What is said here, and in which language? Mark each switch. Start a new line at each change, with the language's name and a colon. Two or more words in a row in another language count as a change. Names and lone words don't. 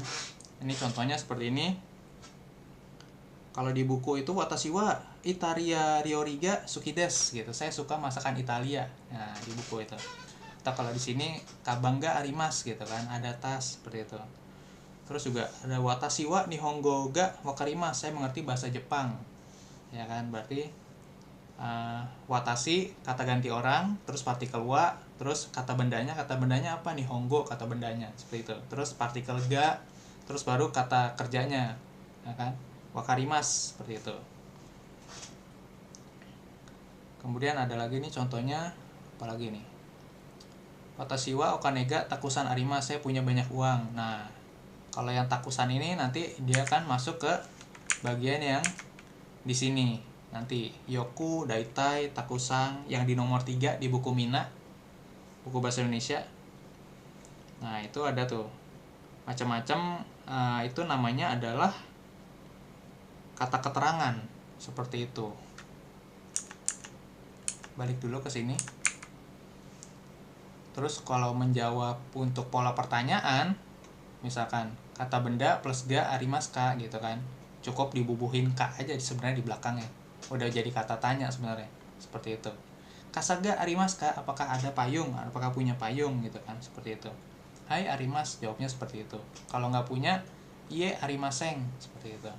Indonesian: Ini contohnya seperti ini. Kalau di buku itu
Japanese: 私はイタリア料理が好きです
Indonesian: gitu. Saya suka masakan Italia. Nah, di buku itu. Atau kalau di sini
Japanese: かばんがあります
Indonesian: gitu kan, ada tas seperti itu. Terus juga ada
Japanese: 私は日本語が分かります,
Indonesian: saya mengerti bahasa Jepang. Ya kan, berarti watashi kata ganti orang, terus partikel wa, terus kata bendanya apa? Nihongo kata bendanya, seperti itu. Terus partikel ga, terus baru kata kerjanya, ya kan? Wakarimasu, seperti itu. Kemudian ada lagi nih contohnya, apa lagi nih?
Japanese: 私はお金がたくさんあります,
Indonesian: saya punya banyak uang. Nah, kalau yang takusan ini nanti dia kan masuk ke bagian yang di sini. Nanti
Japanese: よく、だいたい、たくさん
Indonesian: yang di nomor 3 di buku Mina, buku bahasa Indonesia. Nah, itu ada tuh macam-macam, itu namanya adalah kata keterangan seperti itu. Balik dulu ke sini. Terus kalau menjawab untuk pola pertanyaan, misalkan kata benda plus
Japanese: がありますか
Indonesian: gitu kan, cukup dibubuhin ka aja sebenarnya di belakangnya, udah jadi kata tanya sebenarnya, seperti itu.
Japanese: 傘がありますか,
Indonesian: apakah ada payung, apakah punya payung gitu kan, seperti itu.
Japanese: はいあります,
Indonesian: jawabnya seperti itu. Kalau nggak punya,
Japanese: いいえありません,
Indonesian: seperti itu.